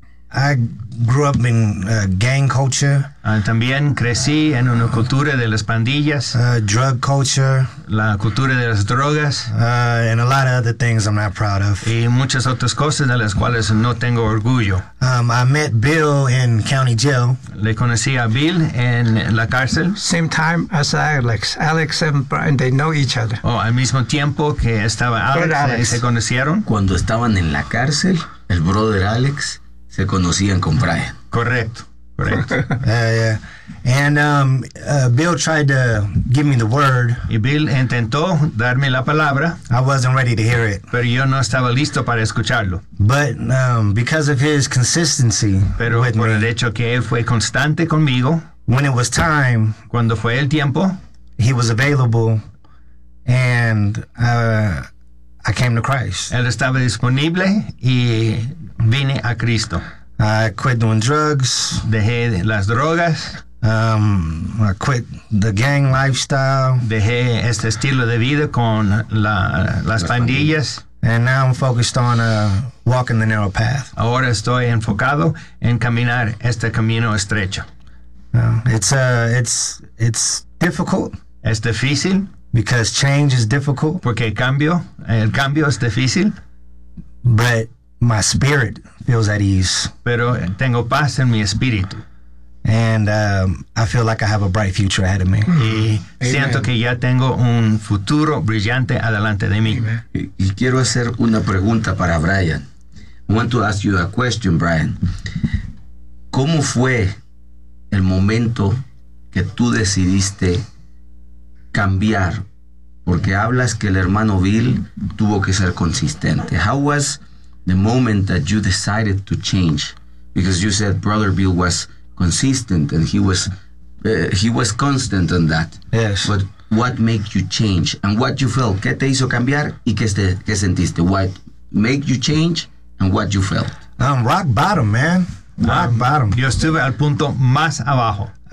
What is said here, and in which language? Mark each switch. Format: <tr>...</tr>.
<en>I grew up in gang culture.</en> <es>También crecí en una cultura de las pandillas.</es> <en>Drug culture.</en> <es>La cultura de las drogas.</es> <en>And a lot of other things I'm not proud of.</en> <es>Y muchas otras cosas de las cuales no tengo orgullo.</es> <en>I met Bill in county jail.</en> <es>Le conocí a Bill en la cárcel.</es> <en>Same time as Alex. Alex and Brian, they know each other.</en> <es>Oh, al mismo tiempo que estaba Alex. Y se conocieron. Cuando estaban en la cárcel, el brother Alex... se conocían con Brian. Correcto.</es> <en>Yeah. And Bill tried to give me the word.</en> <es>Y Bill intentó darme la palabra.</es> <en>I wasn't ready to hear it.</en> <es>Pero yo no estaba listo para escucharlo.</es> <en>But because of his consistency.</en> <es>Pero</es> <en>with</en> <es>por</es> <en>me,</en> <es>el hecho que él fue constante conmigo.</es> <en>When it was time.</en> <es>Cuando fue el tiempo.</es> <en>He was available. And I came to Christ.</en> <es>Él estaba disponible y... vine a Cristo.</es> <en>I quit doing drugs.</en> <es>Dejé las drogas.</es> <en>I quit the gang lifestyle.</en> <es>Dejé este estilo de vida con las pandillas.</es> <en>And now I'm focused on walking the narrow path.</en> <es>Ahora estoy enfocado en caminar este camino estrecho.</es> <en>It's difficult.</en> <es>Es difícil.</es> <en>Because change is difficult.</en> <es>Porque el cambio es difícil.</es> <en>But my spirit feels at ease.</en> <es>Pero tengo paz en mi espíritu.</es> <en>And I feel like I have a bright future ahead of me.</en> <es>Y siento que ya tengo un futuro brillante adelante de mí. Y quiero hacer una pregunta para Brian.</es> <en>I want to ask you a question, Brian.</en> <es>¿Cómo fue el momento que tú decidiste cambiar? Porque hablas que el hermano Bill tuvo que ser consistente.</es> <en>How was the moment that you decided to change, because you said Brother Bill was consistent and he was constant on that. Yes. But what made you change and what you felt?</en> <es>¿Qué te hizo cambiar y qué sentiste?</es> <en>What made you change and what you felt? Rock bottom, man. Rock bottom.</en> <es>Yo estuve al punto más abajo.</es>